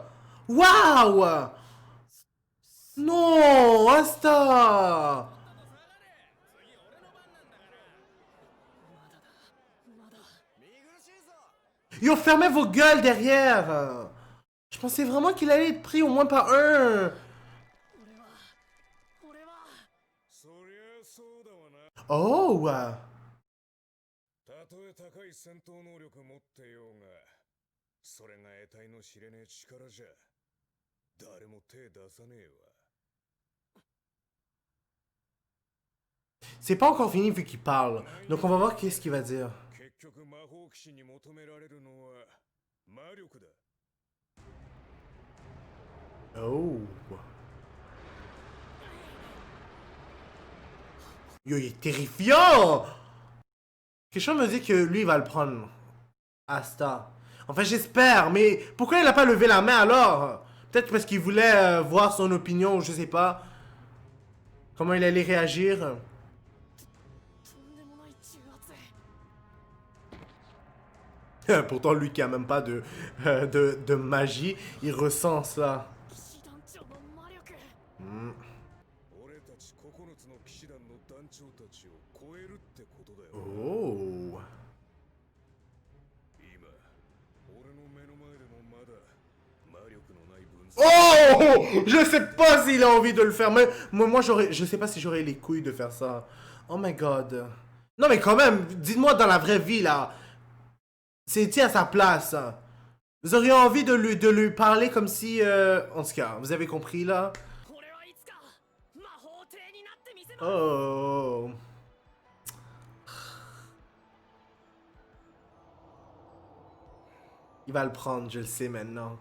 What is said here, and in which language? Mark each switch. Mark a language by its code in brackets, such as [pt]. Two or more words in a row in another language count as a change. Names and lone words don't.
[fr] Waouh! Non, Asta! Yo, fermez vos gueules derrière! Je pensais vraiment qu'il allait être pris au moins par un. Oh! [ja] たとえ高い戦闘能力持ってようが、それが得体の知れねえ力じゃ、誰も手出さねえわ。 [fr] C'est pas encore fini vu qu'il parle. Donc on va voir qu'est-ce qu'il va dire. [ja] 結局魔法騎士に求められるのは魔力だ。 [fr] Oh! Yo, il est terrifiant! Quelque chose me dit que lui, il va le prendre. Asta. Enfin, j'espère, mais pourquoi il a pas levé la main alors? Peut-être parce qu'il voulait voir son opinion, ou je sais pas. Comment il allait réagir. Pourtant, lui qui a même pas de magie, il ressent ça. Hmm. [ja] 俺たち9つの騎士団の団長たちを超えるってことだよ。 Oh! 今、俺の目の前でもまだ魔力のない分析。 Oh! [fr] Je sais pas s'il a envie de le faire. Mais moi j'aurais. Je sais pas si j'aurais les couilles de faire ça. [en] Oh my god. [fr] Non, mais quand même, dites-moi dans la vraie vie là. C'est à sa place. Vous auriez envie de lui parler comme si. En tout cas, vous avez compris là. Oh. Il va le prendre, je le sais maintenant.